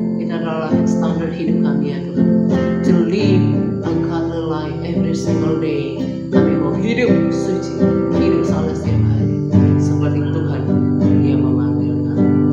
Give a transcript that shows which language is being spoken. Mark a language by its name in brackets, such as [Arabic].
[Indonesian] Itu adalah standar hidup kami ya Tuhan. [English] To live a godly life every single day. [Indonesian] Kami mau hidup suci, hidup salah setiap hari, seperti Tuhan yang memanggil kami.